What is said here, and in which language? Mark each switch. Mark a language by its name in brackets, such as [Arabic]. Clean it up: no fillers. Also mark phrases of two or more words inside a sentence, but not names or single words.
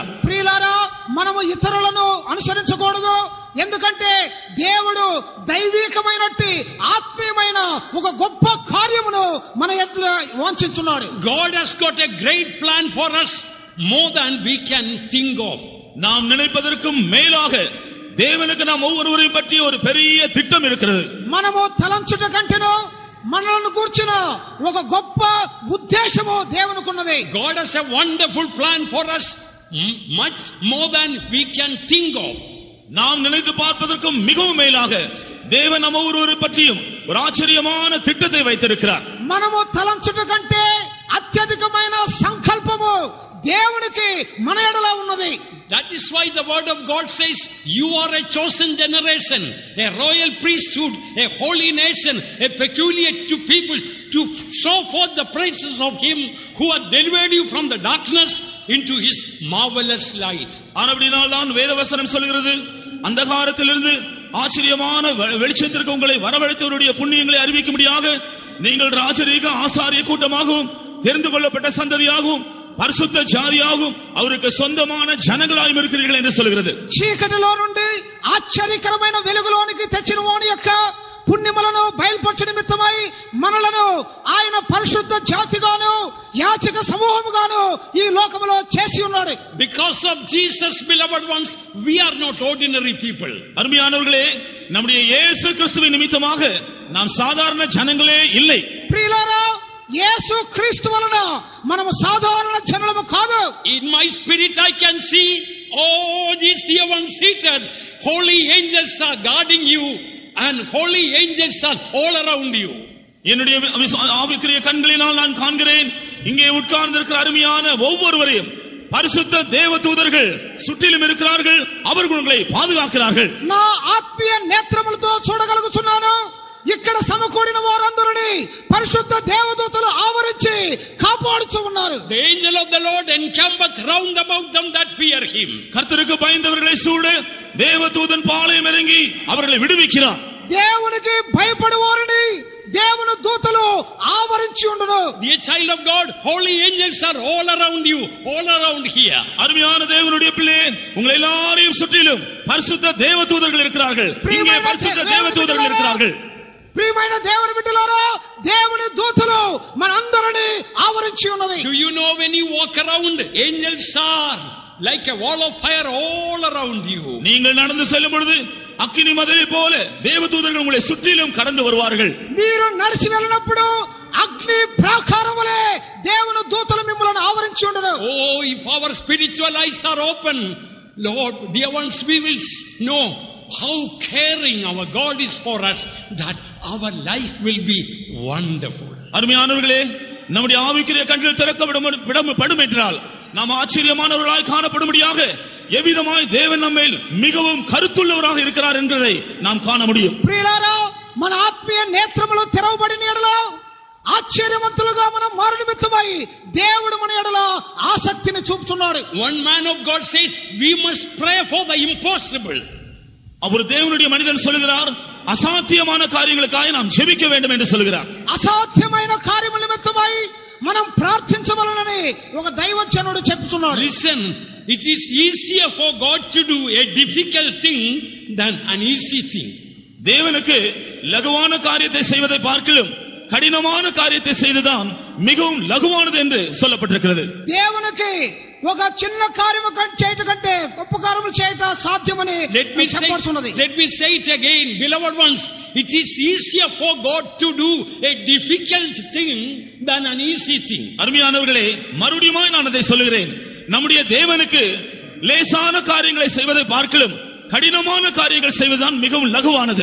[Telugu] ప్రియులారా, మనము ఇతరులను అనుసరించకూడదు. ఎందుకంటే దేవుడు దైవికమైనట్టి ఆత్మీయమైన ఒక గొప్ప కార్యమును మన ఎదుట వాంఛిస్తున్నాడు. [English] God has got a great plan for us, more than we can think of. [Tamil] நாம் நினைப்பதற்கும் மேலாக தேவனுக்கு நாம் ஒவ்வொருவரையும் பற்றி ஒரு பெரிய திட்டம் இருக்கிறது. [Telugu] మనము తలంచుట కంటేనో మనలను కూర్చున్న ఒక గొప్ప ఉద్దేశము దేవునికి ఉన్నది. [English] God has a wonderful plan for us, much more than we can think of. [Tamil] நாம் நினைத்து பார்ப்பதற்கும் மிகவும் மேலாக தேவன் நம்ம ஒவ்வொரு பற்றியும் ஒரு ஆச்சரியமான திட்டத்தை வைத்திருக்கிறார். [Telugu] మనము తలంచుట కంటే అత్యధికమైన సంకల్పము దేవునికి మన ఎడల ఉన్నది. [English] That is why the word of God says, you are a chosen generation, a royal priesthood, a holy nation, a peculiar to people, to show forth the praises of him who had delivered you from the darkness into his marvelous light. [Tamil] ஆனபடியால் தான் வேதவசனம் சொல்கிறது, அந்தகாரத்திலிருந்து ஆச்சரியமான வெளிச்சத்திற்கு உங்களை வரவழைத்தவருடைய புண்ணியங்களை அறிவிக்கும்படியாக நீங்கள் ராஜரீக ஆசாரிய கூட்டமாகவும் தெரிந்து கொள்ளப்பட்ட சந்ததியாகவும் பரிசுத்த ஜாதியாகவும் அவருக்கு சொந்தமான ஜனங்களாயும் இருக்கிறீர்கள் என்று சொல்கிறது. [Telugu] చీకటిలో నుండి ఆశ్చర్యకరమైన వెలుగులోనికి తెచ్చిన వాని యొక్క పుణ్యములను బయలుపరచు నిమిత్తమై మనలను ఆయన పరిశుద్ధ జాతిగాను యాజక సమూహముగాను ఈ లోకములో చేసి ఉన్నాడు. [English] Because of Jesus, beloved ones, we are not ordinary people. [Tamil] அருமையானவர்களே, நம்முடைய இயேசு கிறிஸ்துவின் நிமித்தமாக நாம் சாதாரண ஜனங்களே இல்லை. [Telugu] ప్రియులారా, యేసు క్రీస్తు వలన మనము సాధారణ జనులము కాదు. [English] In my spirit I can see all these dear ones seated. Holy angels are guarding you and holy angels are all around you. [Tamil] என்னுடைய ஆவிக்குரிய கண்களினால் நான் காண்கிறேன், இங்கே உட்கார்ந்திருக்கிற அருமையான ஒவ்வொருவரையும் பரிசுத்த தேவதூதர்கள் சுற்றிலும் இருக்கிறார்கள், அவர்கள் உங்களை பாதுகாக்கிறார்கள். [Telugu] నా ఆత్మీయ నేత్రములతో చూడగలుగుతున్నాను, ఇక్కడ సమకూడిన వారందరినీ పరిశుద్ధ దేవదూతలు ఆవరించి కాపాడుచూ ఉన్నారు. [English] The angel of the Lord encampeth round about them that fear him. [Tamil] கர்த்தருக்கு பயந்தவர்களை சூழ தேவதூதன் பாளையம் இறங்கி அவர்களை விடுவிக்கிறார். [Telugu] దేవునికి భయపడేవారిని దేవుని దూతలు ఆవరించి ఉండును. [English] Dear child of God, holy angels are all around you, all around here. [Tamil] அருமையான தேவனுடைய பிள்ளை, உங்களை எல்லாரையும் சுற்றிலும் பரிசுத்த தேவதூதர்கள் இருக்கிறார்கள். இங்கே பரிசுத்த தேவதூதர்கள் இருக்கிறார்கள். [Telugu] ప్రియమైన దేవుని బిడ్డలారా, దేవుని దూతలు మనందరినీ ఆవరించి ఉన్నవి. [English] Do you know when you walk around, angels are like a wall of fire all around you. [Tamil] நீங்கள் நடந்து செல்லும் பொழுது அக்கினி மதிலை போல தேவதூதர்கள் உங்களை சுற்றிலும் கடந்து வருவார்கள். [Telugu] మీరు నడిచి వెళ్ళినప్పుడు అగ్ని ప్రాకారం వలె దేవుని దూతలు మిమ్మల్ని ఆవరించి ఉండరు. [English] Oh, if our spiritual eyes are open, Lord, dear ones, we will know how caring our God is for us, that our life will be wonderful. [Tamil] அருமையானவர்களே, நம்முடைய ஆவிக்குரிய கண்கள் திறக்கப்படும் என்றால் நாம் ஆச்சரியமானவர்களாய் காணப்படும்படியாக எவ்விதமாய் தேவன் நம்மேல் மிகவும் கருத்துள்ளவராக இருக்கிறார் என்பதை நாம் காண முடியும். [Telugu] ప్రియులారా, మన ఆత్మీయ నేత్రములు తెరవబడిన ఎడల ఆశ్చర్యవంతులుగా మనం మారు నిమిత్తమై దేవుడు మన ఎడల ఆసక్తిని చూపుతున్నాడు. [English] One man of God says we must pray for the impossible. [Tamil] அவர் தேவனுடைய மனிதன் சொல்கிறார், அசாத்தியமான காரியங்களுக்காக நாம் ஜெபிக்க வேண்டும் என்று சொல்கிறார். [Telugu] అసాధ్యమైన కార్యముల నిమిత్తమై మనం ప్రార్థించవలనని ఒక దైవజనుడు చెప్తున్నాడు. [English] Listen, it is easier for God to do a difficult thing than an easy thing. [Tamil] தேவனுக்கு லகுவான காரியத்தை செய்வதை பார்க்கிலும் கடினமான காரியத்தை செய்துதான் மிகவும் லகுவானது என்று சொல்லப்பட்டிருக்கிறது. [Telugu] దేవునికి ఒక చిన్న కార్యము చేయట కంటే గొప్ప కార్యములు చేయట సాధ్యమని చెప్పబడుతున్నది. [English] Let me say it again, beloved ones, it is easier for God to do a difficult thing than an easy thing. [Tamil] அருமையானவர்களே, மறுபடியும் நான் அதை சொல்கிறேன், நம்முடைய தேவனுக்கு லேசான காரியங்களை செய்வதை பார்க்கிலும் கடினமான காரியங்கள் செய்வதுதான் மிகவும் லகுவானது.